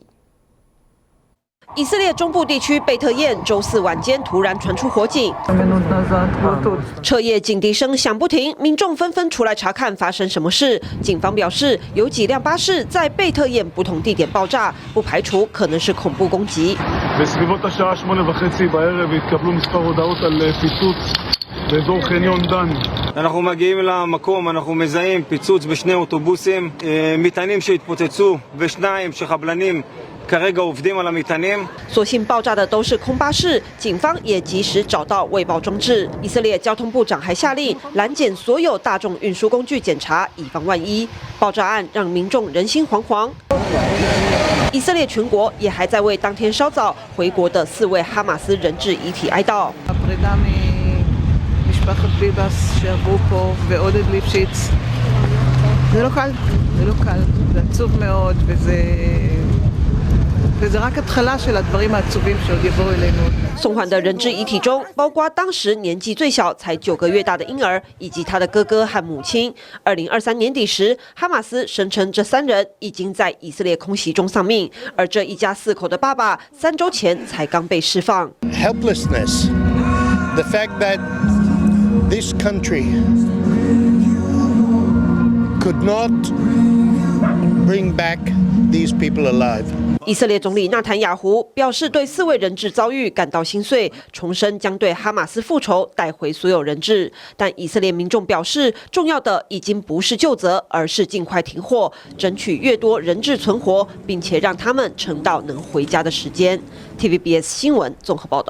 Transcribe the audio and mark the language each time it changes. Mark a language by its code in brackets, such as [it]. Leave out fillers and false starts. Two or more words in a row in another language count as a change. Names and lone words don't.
[zh] 以色列中部地区贝特晏周4晚间突然传出火警，彻夜警笛声响不停，民众纷纷出来查看发生什么事。警方表示，有几辆巴士在贝特晏不同地点爆炸，不排除可能是恐怖攻击。 [he] בסביבות השעה 8:30 בערב התקבלו מספר הודעות על פיצוץ באזור חניון דן. אנחנו מגיעים למקום, אנחנו מזהים פיצוץ בשני אוטובוסים, מטענים שהתפוצצו ושניים שחבלנים כרגע עובדים על המטענים. [zh] 所幸爆炸的都是空巴士，警方也及时找到未爆装置。以色列交通部长还下令拦检所有大众运输工具检查，以防万一。爆炸案让民众人心惶惶。以色列全国也还在为当天稍早回国的4位哈马斯人质遗体哀悼。 [he] משפחת ביבס שעברו פה ועודד ליפשיץ. זה לא קל, זה לא קל, זה עצוב מאוד וזה רק התחלה של הדברים העצובים שעוד יבואו אלינו. [zh] 送还的人质遗体中，包括当时年纪最小才9个月大的婴儿，以及他的哥哥和母亲。2023年底时，哈马斯声称这3人已经在以色列空袭中丧命，而这一家4口的爸爸3周前才刚被释放。 [en] Helplessness, the fact that this country could not bring back these people alive. [zh] 以色列总理纳坦雅胡表示对4位人质遭遇感到心碎，重申将对哈马斯复仇，带回所有人质。但以色列民众表示，重要的已经不是究责，而是尽快停火，争取越多人质存活，并且让他们撑到能回家的时间。TVBS 新闻综合报道。